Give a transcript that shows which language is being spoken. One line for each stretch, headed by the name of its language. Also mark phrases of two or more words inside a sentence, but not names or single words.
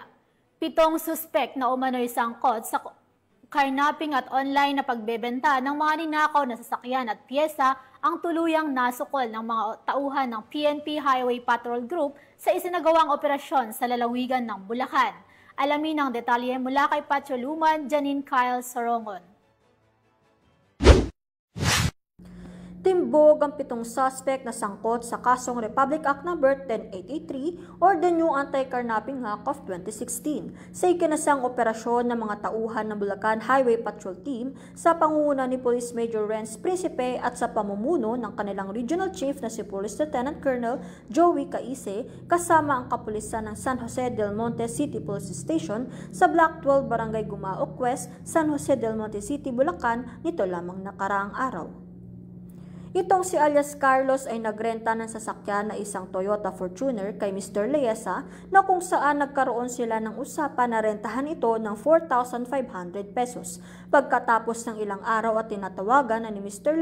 Filipino: 7 suspek na umano'y sangkot sa carnapping at online na pagbebenta ng mga ninakaw na sasakyan at piyesa ang tuluyang nasukol ng mga tauhan ng PNP Highway Patrol Group sa isinagawang operasyon sa lalawigan ng Bulacan. Alamin ang detalye mula kay Patrolwoman Janine Kyle Sorongon. Timbog ang 7 suspect na sangkot sa kasong Republic Act No. 10883 or the new Anti-Carnapping Act of 2016 sa ikinasang operasyon ng mga tauhan ng Bulacan Highway Patrol Team sa pangunguna ni Police Major Renz Principe at sa pamumuno ng kanilang Regional Chief na si Police Lieutenant Colonel Joey Caise kasama ang kapulisan ng San Jose del Monte City Police Station sa Block 12 Barangay Gumaok West, San Jose del Monte City, Bulacan nito lamang nakaraang araw. Itong si alias Carlos ay nagrenta ng sasakyan na isang Toyota Fortuner kay Mr. Leesa na kung saan nagkaroon sila ng usapan na rentahan ito ng 4,500 pesos. Pagkatapos ng ilang araw at tinatawagan na ni Mr.